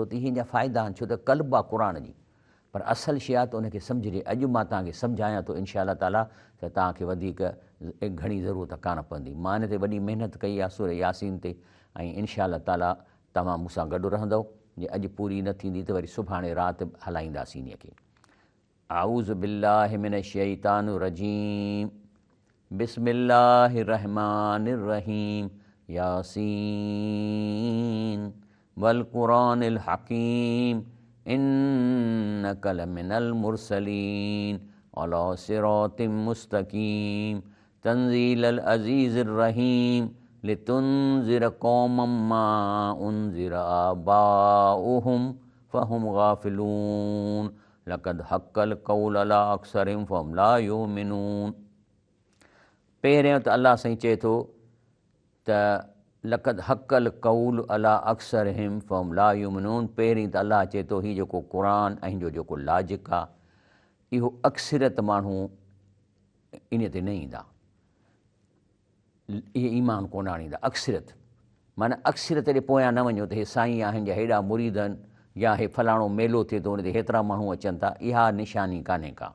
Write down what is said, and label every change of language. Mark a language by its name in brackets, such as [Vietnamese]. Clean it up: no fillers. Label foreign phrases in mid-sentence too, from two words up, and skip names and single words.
[Sindhi] त इहे जा फ़ाइदा आहिनि, छो त क़ल्ब आहे क़ुर जी, पर असुलु शइ आहे त उनखे सम्झजे। अॼु मां तव्हांखे सम्झायां थो [Arabic] إن شاء الله تعالى, [Sindhi] त तव्हांखे वधीक घणी ज़रूरत कान पवंदी। मां हिन ते वॾी महिनत कई आहे सूर यासीन ते, ऐं [Arabic] إن شاء الله تعالى [Sindhi] तव्हां मूंसां गॾु रहंदव। जे अॼु पूरी न थींदी त वरी सुभाणे राति हलाईंदासीं इन खे। [Arabic] أعوذ بالله من الشيطان الرجيم بسم الله الرحمن الرحيم يس والقرآن الحكيم إنك لمن المرسلين على صراط مستقيم تنزيل العزيز الرحيم لتنذر قوما ما أنذر آباؤهم فهم غافلون لقد حق القول على أكثرهم فهم لا يؤمنون. [Sindhi] पहिरियों त अलाह साईं चए थो त [Arabic] لقد حق القول على أكثرهم فهم لا يؤمنون. [Sindhi] पहिरीं त अलाह चए थो हीउ जेको क़ुरान ऐं जेको लाजिक आहे इहो अक्सरियत माण्हू इन ते न ईंदा, इहे ईमान कोन आणींदा। अक्सरियत माना अक्सरियत जे पोयां न वञो त हे साईं आहिनि या हेॾा मुरीद आहिनि या हे फलाणो मेलो थिए थो उन ते हेतिरा माण्हू अचनि था, इहा निशानी कान्हे का।